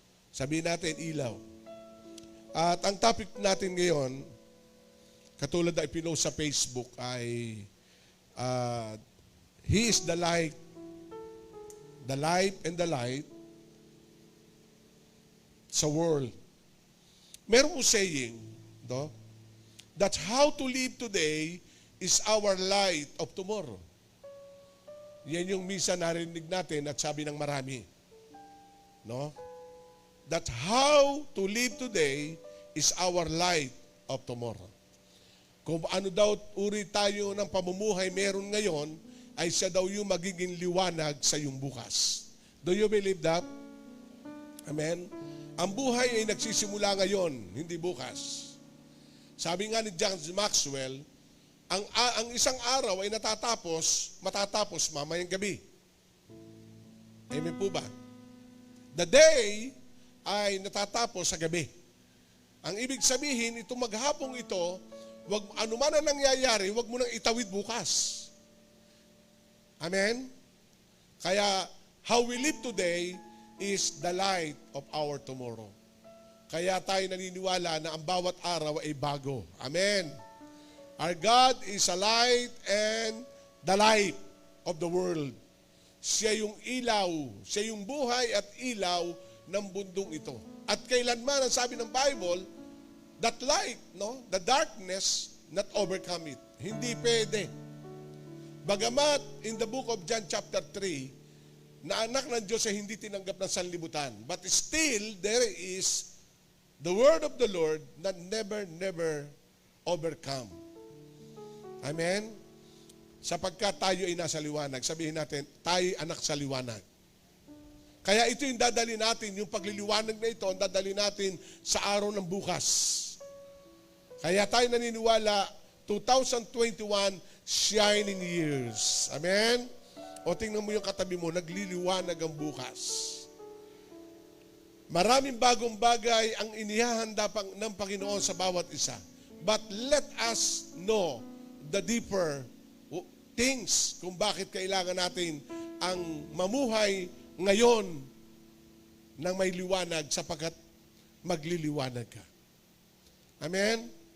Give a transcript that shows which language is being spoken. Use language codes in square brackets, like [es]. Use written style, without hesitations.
[tl] Sabihin natin ilaw. At ang topic natin ngayon, katulad na ipinost sa Facebook, ay [en] He is the light and the light [tl] sa world. Meron po [en] saying, no, that how to live today is our light of tomorrow. [tl] Yan yung minsan narinig natin at sabi ng marami. No? [en] That how to live today is our light of tomorrow. [tl] Kung ano daw uri tayo ng pamumuhay meron ngayon, ay siya daw yung magiging liwanag sa iyong bukas. [en] Do you believe that? [tl] Amen? Ang buhay ay nagsisimula ngayon, hindi bukas. Sabi nga ni John Maxwell, ang isang araw ay matatapos mamayang gabi. Amen po ba? [en] The day [tl] ay natatapos sa gabi. Ang ibig sabihin, itong maghapong ito, ano man ang nangyayari, wag mo nang itawid bukas. Amen? [en] Kaya, how we live today is the light of our tomorrow. [tl] Kaya tayo naniniwala na ang bawat araw ay bago. Amen? [en] Our God is a light and the light of the world. [tl] Siya yung ilaw, siya yung buhay at ilaw ng mundong ito. At kailanman, ang sabi ng Bible, [en] that light, no, the darkness, not overcome it. [tl] Hindi pwede. Bagamat, [en] in the book of John chapter 3, [tl] na anak ng Diyos ay hindi tinanggap ng sanlibutan. [en] But still, there is the word of the Lord that never overcome. Amen? [tl] Sapagkat tayo ay nasa liwanag. Sabihin natin, tayo anak sa liwanag. Kaya ito yung dadali natin, yung pagliliwanag na ito, ang dadali natin sa araw ng bukas. Kaya tayo naniniwala, 2021, [en] shining years. [tl] Amen? O tingnan mo yung katabi mo, nagliliwanag ang bukas. Maraming bagong bagay ang inihahanda ng Panginoon sa bawat isa. [en] But let us know the deeper things [tl] kung bakit kailangan natin ang mamuhay ngayon ng may liwanag sapagkat magliliwanag ka. Amen?